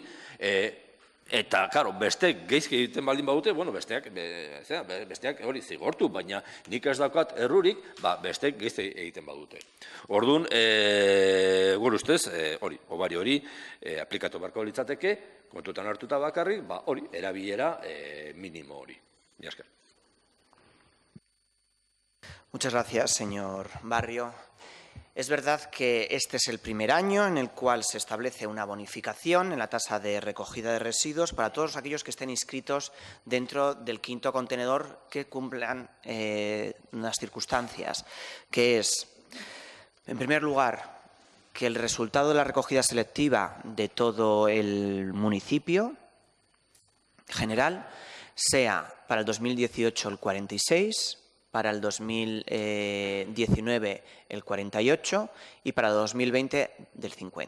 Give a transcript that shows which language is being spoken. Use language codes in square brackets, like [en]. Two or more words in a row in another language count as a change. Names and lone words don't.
[eu] Eta, karo, besteak geizki egiten baldin badute, besteak hori zigortu, baina nik ez daukat errurik, besteak geizki egiten badute. Orduan, gure ustez, hori, hobari hori aplikatu beharko litzateke, kontutan hartuta bakarrik, hori, erabilera minimo hori. Mila esker. [es] Muchas gracias, señor Barrio. Es verdad que este es el primer año en el cual se establece una bonificación en la tasa de recogida de residuos para todos aquellos que estén inscritos dentro del quinto contenedor que cumplan unas circunstancias, que es, en primer lugar, que el resultado de la recogida selectiva de todo el municipio general sea para el 2018 el 46%, para el 2019 el 48% y para el 2020 del 50%.